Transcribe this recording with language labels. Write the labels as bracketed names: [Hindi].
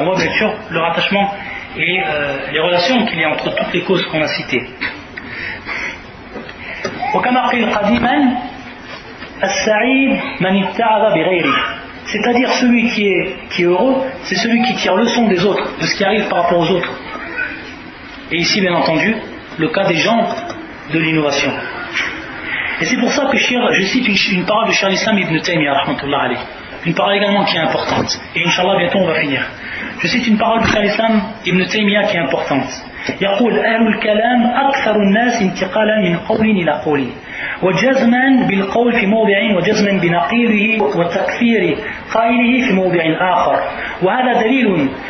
[French] On voit bien sûr le rattachement et les relations qu'il y a entre toutes les causes qu'on a citées. [Arabic] وكما قيل قديما السعيد من ابتعد بغيره. [French] C'est-à-dire celui qui est heureux, c'est celui qui tire leçon des autres, de ce qui arrive par rapport aux autres. Et ici, bien entendu, le cas des gens de l'innovation. Et c'est pour ça que je cite une parole de Cheikh al-Islam Ibn Taymiyyah, rahmatullah alayh. Une parole également qui est importante. Et Inch'Allah, bientôt on va finir. Je cite une parole de Cheikh al-Islam Ibn Taymiyyah qui est importante. [Arabic] يقول أهل الكلام أكثر الناس انتقالا من قول إلى قول وجزما بالقول في موضع وجزما بنقيضه وتكفير قائله في موضع آخر وهذا دليل